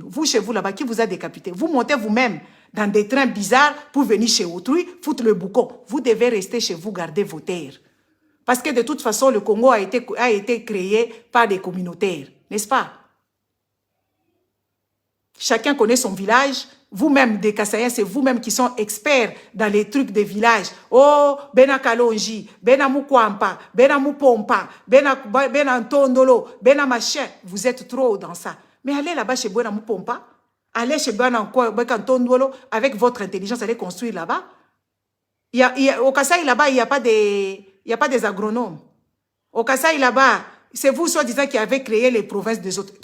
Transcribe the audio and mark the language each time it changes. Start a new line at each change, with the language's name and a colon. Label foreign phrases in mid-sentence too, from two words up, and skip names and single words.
French: Vous, chez vous, là-bas, qui vous a décapité? Vous montez vous-même dans des trains bizarres pour venir chez autrui, foutre le boucon. Vous devez rester chez vous, garder vos terres. Parce que de toute façon, le Congo a été créé par des communautaires. N'est-ce pas? Chacun connaît son village. Vous-même, des Kassaïens, c'est vous-même qui sont experts dans les trucs des villages. Oh, Bena Kalonji, Bena Mukwampa, Bena Mupompa, Bena Ntondolo, Bena machin. Vous êtes trop dans ça. Mais allez là-bas chez Bena Mupompa, allez chez Bena Ntondolo, avec votre intelligence, allez construire là-bas. Au Kasaï, là-bas, il n'y a pas des agronomes. Au Kasaï, là-bas, c'est vous, soi-disant, qui avez créé les provinces des autres.